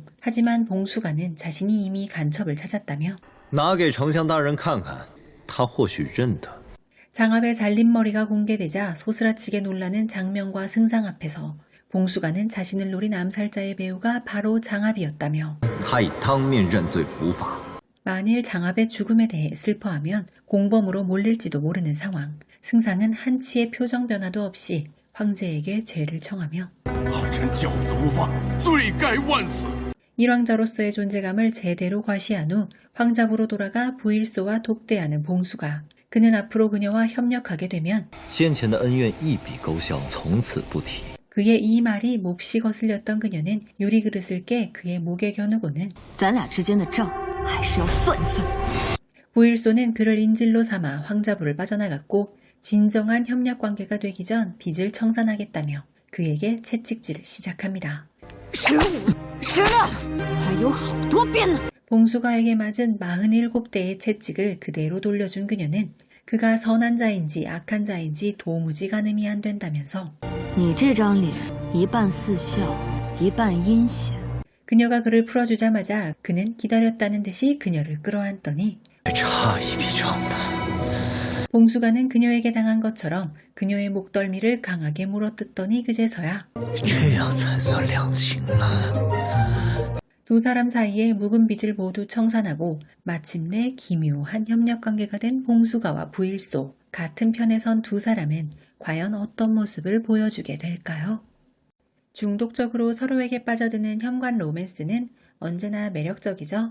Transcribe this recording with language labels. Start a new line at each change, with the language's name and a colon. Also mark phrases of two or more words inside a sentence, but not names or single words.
Korean: 하지만 봉수가는 자신이 이미 간첩을 찾았다며
Chinese: 拿给丞相大人看看，他或许认得。
Korean: 장압의 잘린 머리가 공개되자 소스라치게 놀라는 장명과 승상 앞에서 봉수가는 자신을 노린 암살자의 배우가 바로 장압이었다며
Chinese: 他已当面认罪伏法。
Korean: 만일 장압의 죽음에 대해 슬퍼하면 공범으로 몰릴지도 모르는 상황. 승상은 한치의 표정 변화도 없이 황제에게 죄를 청하며
Chinese: 儿臣教子无方，罪该万死。
Korean: 일왕자로서의 존재감을 제대로 과시한 후 황자부로 돌아가 부일소와 독대하는 봉수가. 그는 앞으로 그녀와 협력하게 되면
Chinese: 先前的恩怨一笔勾销，从此不提。
Korean: 그의 이 말이 몹시 거슬렸던 그녀는 유리그릇을 깨 그의 목에 겨누고는
Chinese: 咱俩之间的账还是要算一算。
Korean: 부일소는 그를 인질로 삼아 황자부를 빠져나갔고 진정한 협력 관계가 되기 전 빚을 청산하겠다며 그에게 채찍질을 시작합니다.
Chinese: 还有好多鞭呢。
Korean: 봉수가에게 맞은 47대의 채찍을 그대로 돌려준 그녀는 그가 선한 자인지 악한 자인지 도무지 가늠이 안 된다면서
Chinese: 你这张脸一半似笑，一半阴险。
Korean: 그녀가 그를 풀어주자마자 그는 기다렸다는 듯이 그녀를 끌어안더니
Chinese: 差一笔账呢。
Korean: 봉수가는 그녀에게 당한 것처럼 그녀의 목덜미를 강하게 물어뜯더니 그제서야
Chinese: 这样才算两清啊。
Korean: 두 사람 사이의 묵은 빚을 모두 청산하고 마침내 기묘한 협력관계가 된 봉수가와 부일소. 같은 편에 선 두 사람은 과연 어떤 모습을 보여주게 될까요? 중독적으로 서로에게 빠져드는 현관 로맨스는 언제나 매력적이죠.